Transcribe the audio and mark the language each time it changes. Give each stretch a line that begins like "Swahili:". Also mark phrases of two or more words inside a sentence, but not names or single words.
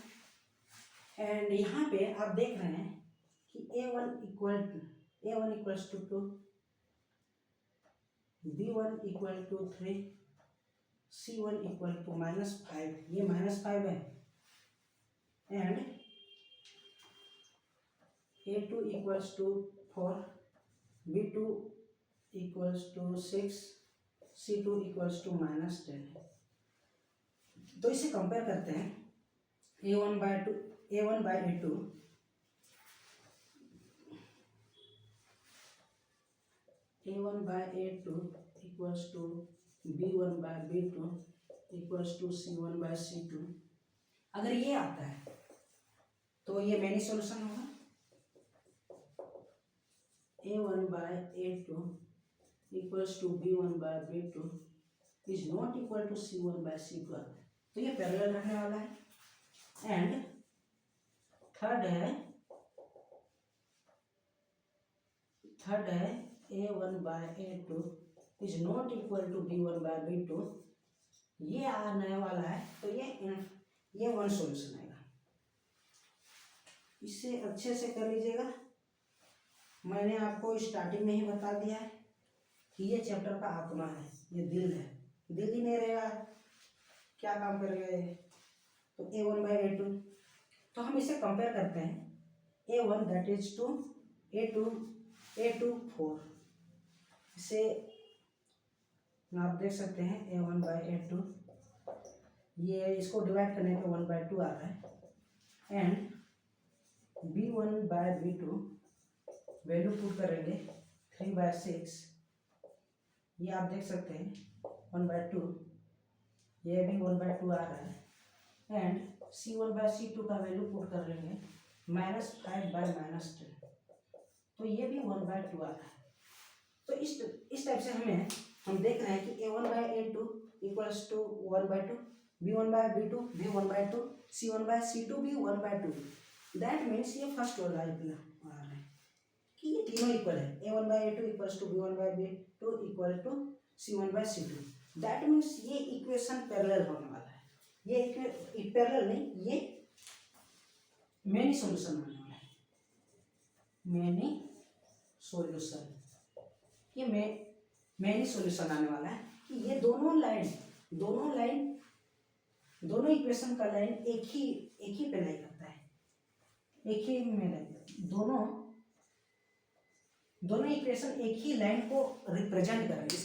Hindi: एंड यहाँ पे आप देख रहे हैं कि a1 = 2, b1 = 3, c1 = -5, ये -5 है, एंड a2 = 4, b2 = 6, c2 = -10। तो इसे कंपेयर करते हैं।
English: a1 by a2 a1 by a2 = b1 by b2 = c1 by c2।
Hindi: अगर ये आता है तो ये
English: many solution
Hindi: होगा। a1 by a2 = b1 by b2
English: is not equal to
Hindi: c1 by c2 आता है, तो ये पैरेलल रहने वाला है।
English: and third
Hindi: है a1 by a2
English: is not equal to
Hindi: b1 by b2, ये आने वाला है, तो ये
English: one solution
Hindi: आएगा। इसे अच्छे से कर लीजिएगा। मैंने आपको स्टार्टिंग में ही बता दिया है कि ये चैप्टर का आत्मा है, ये दिल है। दिल ही नहीं रहेगा क्या काम करेगा ये। तो a1 by a2, तो हम इसे कंपेयर करते हैं। a1
English: that is
Hindi: 2, a2 4। इसे आप देख सकते हैं a1 by a2, ये इसको डिवाइड करने पे 1/2 आ रहा है। एंड b1 by b2
English: value put
Hindi: करेंगे 3/6, ये आप देख सकते हैं 1/2, ये भी 1/2 आ रहा है। एंड c1 by c2 का
English: value put
Hindi: कर लेंगे -5/-10, तो ये भी 1/2 आ रहा है। तो इस टाइप से हम देख रहे हैं कि a1 by a2 = 1/2, b1 by b2 भी 1/2, c1 by c2 भी 1/2।
English: that means
Hindi: ये फर्स्ट वाला आ रहा है कि ये तीनों इक्वल है, a1/a2
English: equals to
Hindi: b1/b2
English: equal to
Hindi: c1/c2।
English: that means
Hindi: ये
English: equation parallel
Hindi: होने वाला है। ये पैरेलल नहीं, ये
English: many solution
Hindi: होने वाला है,
English: many solution.
Hindi: ये
English: many solution
Hindi: आने वाला है कि ये दोनों इक्वेशन का लाइन एक ही पे लाई करता है, एक ही में लाई, दोनों इक्वेशन एक ही लाइन को रिप्रेजेंट कर रहे हैं।